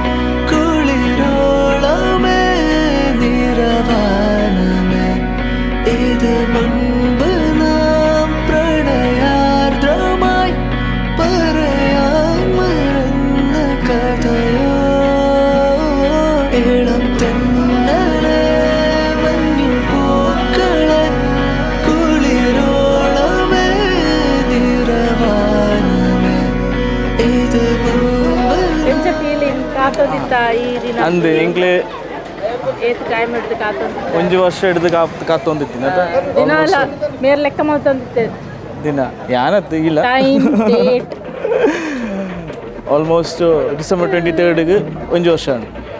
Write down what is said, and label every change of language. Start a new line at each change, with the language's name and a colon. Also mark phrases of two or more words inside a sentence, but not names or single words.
Malayalam: കുളിരോളമേ നിറവാനമേ ഇത് മുൻപ് നാം പ്രണയാർദ്രമായി പറയാൻ മറന്ന കഥയോ ഏളം തെന്നലെ മഞ്ഞു പൂക്കളെ കുളിരോളമേ നിറവാനമേ ഇത്
Tulu: ಎಂಚ ಫೀಲಿಂಗ್ ಕಾತೋದಿತ್ತ ಈ ದಿನ ಅಂದು ಎಂಕ್ಲೆ ಏತ್ ಟೈಮ್ ಹಿಡ್ದು ಕಾತೋದಿತ್ತ ಒಂಜಿ ವರ್ಷ ಹಿಡಿದು ಕಾತೊಂದಿತ್ತಿನ ದಿನ ಅಲ್ಲ ಮೇರ್ ಲೆಕ್ಕ ಮಾಡ್ತಂದಿತ್ತೆ ದಿನ ಯಾನತ್ತು ಇಲ್ಲ
English: time date almost December
Tulu: 23 ಒಂಜಿ ವರ್ಷ